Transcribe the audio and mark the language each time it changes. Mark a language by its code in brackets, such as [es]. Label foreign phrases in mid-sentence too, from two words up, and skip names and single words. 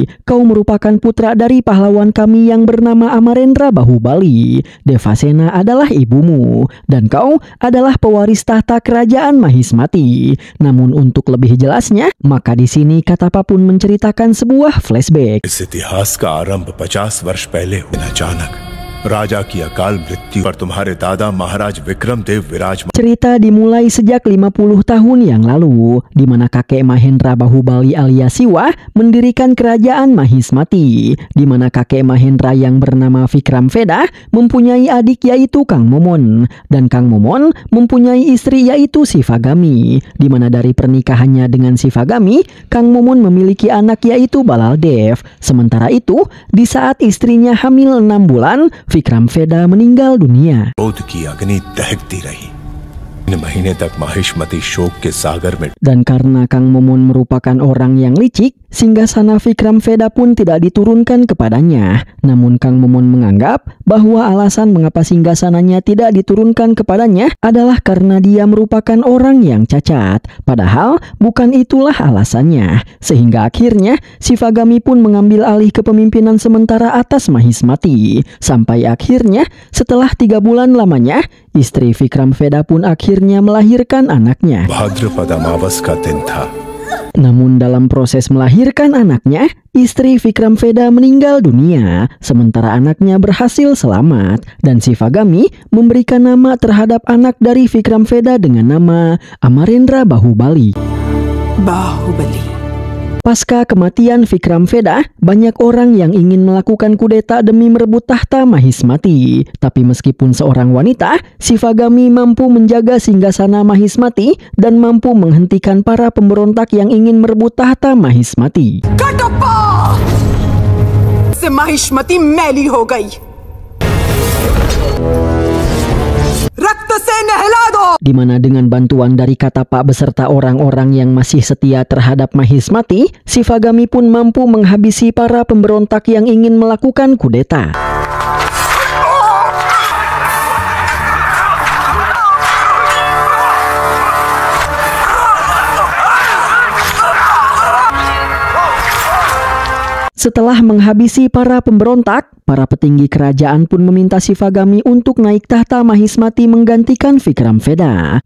[id] Kau merupakan putra dari pahlawan kami yang bernama Amarendra Bahubali. Devasena adalah ibumu, dan kau adalah pewaris tahta kerajaan Mahismati. Namun untuk lebih jelasnya, maka di sini Katapa pun menceritakan sebuah flashback. [hi] इस इतिहास का आरंभ 50 वर्ष पहले हुआ। अचानक राजा की अकाल मृत्यु पर तुम्हारे दादा महाराज विक्रम देव विराजमान। [id] Cerita dimulai sejak 50 tahun yang lalu, di mana kakek Mahendra Bahubali alias Siwa mendirikan kerajaan Mahismati, di mana kakek Mahendra yang bernama Vikram Veda mempunyai adik yaitu Kang Momon, dan Kang Momon mempunyai istri yaitu Sivagami, di mana dari pernikahannya dengan Sivagami, Kang Momon memiliki anak yaitu Balaldev. Sementara itu, di saat istrinya hamil 6 bulan, Vikram Veda meninggal dunia. [hi] क्रोध की अग्नि दहकती रही। इन महीने तक माहिष्मती शोक के सागर में। [id] Dan karena Kang Momon merupakan orang yang licik, singgasana Vikram Veda pun tidak diturunkan kepadanya. Namun Kang Momon menganggap bahwa alasan mengapa singgasananya tidak diturunkan kepadanya adalah karena dia merupakan orang yang cacat. Padahal bukan itulah alasannya. Sehingga akhirnya Sivagami pun mengambil alih kepemimpinan sementara atas Mahismati. Sampai akhirnya setelah 3 bulan lamanya, istri Vikram Veda pun akhirnya melahirkan anaknya. [hi] भाद्रपद अमावस का दिन था। [id] Namun dalam proses melahirkan anaknya, istri Vikram Veda meninggal dunia, sementara anaknya berhasil selamat, dan Sivagami memberikan nama terhadap anak dari Vikram Veda dengan nama Amarendra Bahubali. Pasca kematian Vikram Veda, banyak orang yang ingin melakukan kudeta demi merebut tahta Mahismati. Tapi meskipun seorang wanita, Sivagami mampu menjaga singgasana Mahismati dan mampu menghentikan para pemberontak yang ingin merebut tahta Mahismati. [hi] कटप्पा से महिष्मति मैली हो गई। रक्त से नहला दो। [id] Di mana dengan bantuan dari Katapa beserta orang-orang yang masih setia terhadap Mahismati, Sivagami pun mampu menghabisi para pemberontak yang ingin melakukan kudeta. Setelah menghabisi para pemberontak, para petinggi kerajaan pun meminta Sivagami untuk naik tahta Mahismati menggantikan Vikram Veda.